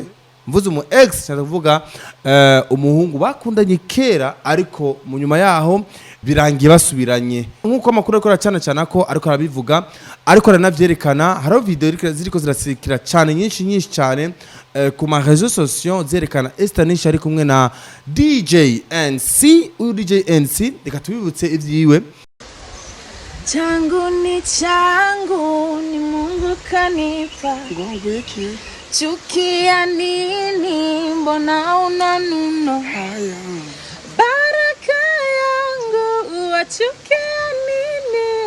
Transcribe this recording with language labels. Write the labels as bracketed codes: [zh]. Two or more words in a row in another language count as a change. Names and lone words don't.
[rn] Mvuze umu ex cyangwa umuhungu bakundanye kera ariko mu nyuma yaho birangiye basubiranye. Nkuko amakuru akora cyane ko ariko arabivuga ariko aranavyerekana. Haro video ziriko zirasikira cyane nyinshi cyane ku ma [fr] réseaux sociaux [rn] zerekana Esther Nish ari kumwe na DJ NC. Uyu DJ NC reka tubibutse ivyiwe. [sw] Changu ni Mungu kanipa. Ngongo iki? Chukia nini mbona unanuna? Haya. Baraka yangu wachukia nini?